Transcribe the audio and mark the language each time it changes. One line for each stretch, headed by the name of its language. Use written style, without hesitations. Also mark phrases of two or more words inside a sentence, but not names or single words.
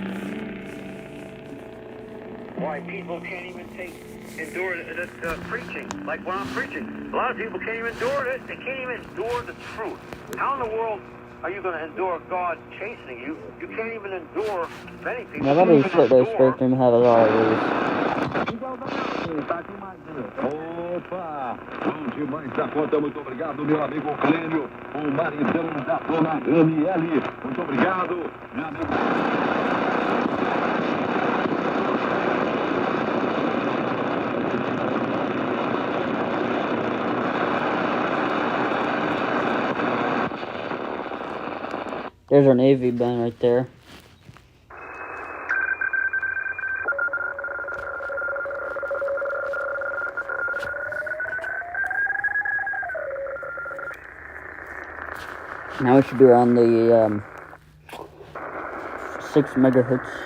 English: Why people can't even endure the preaching, like when I'm preaching. A lot of people can't even endure it. They can't even endure the truth. How in the world are you going to endure God chastening you? You can't even endure many people.
Dutch: Ja, dat is wat deze spectrum hebben al
Portuguese: Opa! Bom demais da conta, muito obrigado, meu amigo Clênio, o maridão da dona Aniele. Muito obrigado, meu amigo.
English: There's our Navy band right there. Now we should be around the 6 megahertz.